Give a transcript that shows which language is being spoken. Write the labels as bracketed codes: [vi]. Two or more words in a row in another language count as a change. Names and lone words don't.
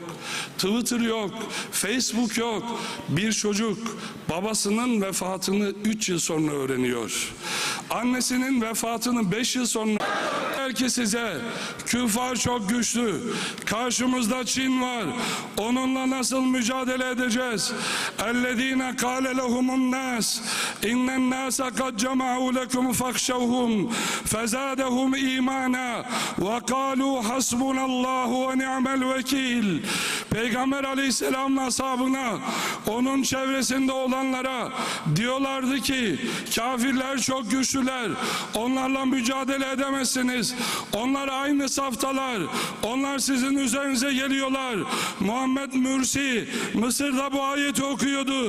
[tr] Twitter yok. Facebook yok. Bir çocuk babasının vefatını 3 yıl sonra öğreniyor. Annesinin vefatını 5 yıl sonra. Belki size küfar çok güçlü. Karşımızda Çin var. Onunla nasıl mücadele edeceğiz? [ar] اَلَّذ۪ينَ قَالَ لَهُمُ النَّاسِ اِنَّ النَّاسَ قَدْ جَمَعُوا لَكُمْ فَاخْشَوْهُمْ فَزَادَهُمْ اِيمَانًا وَقَالُوا حَسْبُنَ اللّٰهُ وَنِعْمَ الْوَكِيلِ. [tr] Peygamber Aleyhisselam'ın ashabına, onun çevresinde olanlara diyorlardı ki kafirler çok güçlüler, onlarla mücadele edemezsiniz, onlar aynı saftalar, onlar sizin üzerinize geliyorlar. Muhammed Mürsi Mısır'da bu ayeti okuyordu.